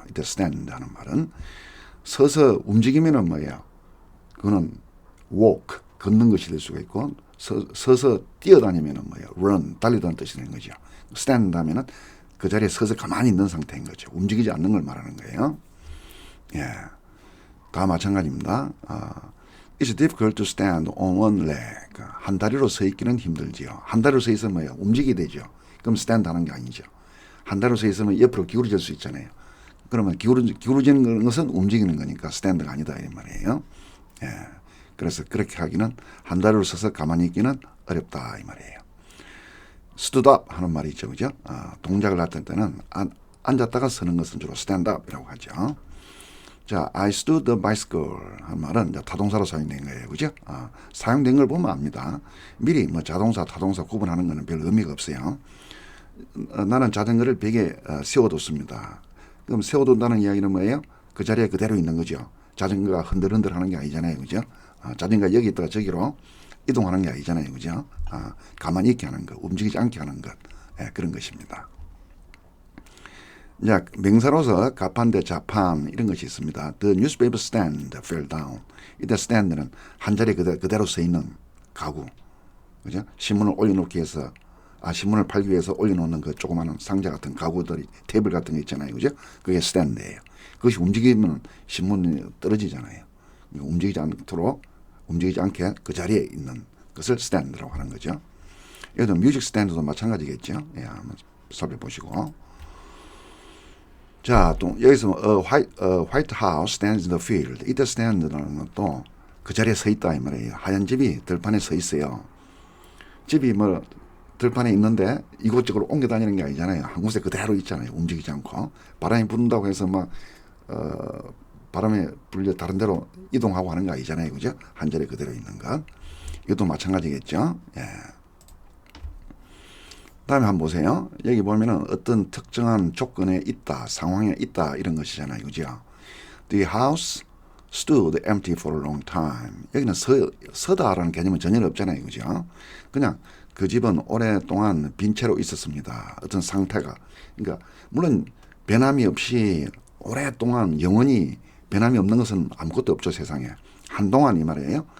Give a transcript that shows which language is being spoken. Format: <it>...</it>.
<ko>이때 stand 하는 말은 서서 움직이면은 뭐예요? 그거는 walk, 걷는 것이 될 수가 있고, 서서 뛰어다니면은 뭐예요? run, 달리다는 뜻이 되는 거죠. stand 하면은 그 자리에 서서 가만히 있는 상태인 거죠. 움직이지 않는 걸 말하는 거예요. 예, 다 마찬가지입니다.</ko> <en>It's difficult to stand on one leg.</en> <ko>한 다리로 서 있기는 힘들지요. 한 다리로 서 있으면 뭐예요? 움직이게 되죠. 그럼 stand 하는 게 아니죠. 한 다리로 서 있으면 옆으로 기울어질 수 있잖아요. 그러면 기울어지는 것은 움직이는 거니까 stand가 아니다 이 말이에요. 예, 그래서 그렇게 하기는, 한 다리로 서서 가만히 있기는 어렵다 이 말이에요. stood up 하는 말이 있죠. 그죠? 동작을 나타낼 때는 앉았다가 서는 것은 주로 stand up이라고 하죠. 자,</ko> <en>I stood the bicycle</en> <ko>하는 말은 이제 타동사로 사용된 거예요. 그죠? 사용된 걸 보면 압니다. 미리 뭐 자동사, 타동사 구분하는 거는 별 의미가 없어요. 나는 자전거를 벽에 세워뒀습니다. 그럼 세워둔다는 이야기는 뭐예요? 그 자리에 그대로 있는 거죠. 자전거가 흔들흔들 하는 게 아니잖아요. 그죠? 자전거가 여기 있다가 저기로 이동하는 게 아니잖아요. 그죠? 가만히 있게 하는 것, 움직이지 않게 하는 것. 예, 그런 것입니다. 자, 명사로서 가판대 자판 이런 것이 있습니다.</ko> <en>The newspaper stand fell down.</en> <ko>이때 stand는 한 자리에 그대로 서 있는 가구. 그죠? 신문을 올려놓기 위해서, 신문을 팔기 위해서 올려놓는 그 조그마한 상자 같은 가구들이, 테이블 같은 거 있잖아요. 그죠? 그게 stand예요. 그것이 움직이면 신문이 떨어지잖아요. 움직이지 않게 그 자리에 있는 것을 stand라고 하는 거죠. 여기도 뮤직 스탠드도 마찬가지겠죠. 예, 한번 살펴보시고. 자, 또 여기서</ko> <en>White House stands in the field.</en> <ko>이때 stand라는 것도 그 자리에 서 있다 이 말이에요. 하얀 집이 들판에 서 있어요. 집이 뭐 들판에 있는데 이곳저곳 옮겨 다니는 게 아니잖아요. 한 곳에 그대로 있잖아요. 움직이지 않고. 바람이 분다고 해서 막 바람에 불려 다른 데로 이동하고 하는 거 아니잖아요. 그죠? 한 자리에 그대로 있는 것. 이것도 마찬가지겠죠. 예. 다음에 한번 보세요. 여기 보면은 어떤 특정한 조건에 있다, 상황에 있다 이런 것이잖아요. 그죠?</ko> <en>The house stood empty for a long time.</en> <ko>여기는 서다라는 개념은 전혀 없잖아요. 그죠? 그냥 그 집은 오랫동안 빈 채로 있었습니다. 어떤 상태가. 그러니까 물론 변함이 없이 오랫동안 영원히 변함이 없는 것은 아무것도 없죠. 세상에. 한동안 이 말이에요.</ko>